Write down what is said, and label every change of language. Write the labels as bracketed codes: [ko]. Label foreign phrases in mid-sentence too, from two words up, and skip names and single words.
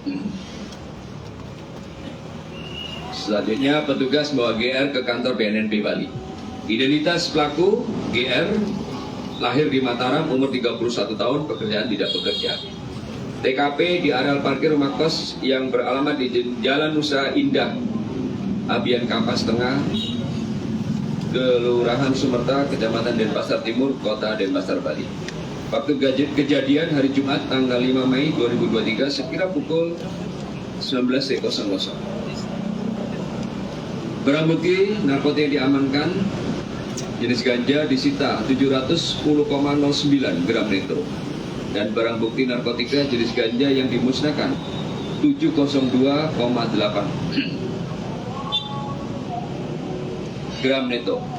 [id] Selanjutnya petugas membawa GR ke kantor BNNP Bali. Identitas pelaku GR, lahir di Mataram, umur 31 tahun, pekerjaan tidak bekerja. TKP di areal parkir rumah kos yang beralamat di Jalan Nusa Indah, Abian Kampas Tengah, Kelurahan Sumerta, Kecamatan Denpasar Timur, Kota Denpasar, Bali. Waktu kejadian hari Jumat tanggal 5 Mei 2023 sekira pukul 19.00. Barang bukti narkotika yang diamankan jenis ganja disita 710,09 gram neto dan barang bukti narkotika jenis ganja yang dimusnahkan 702,8 gram neto.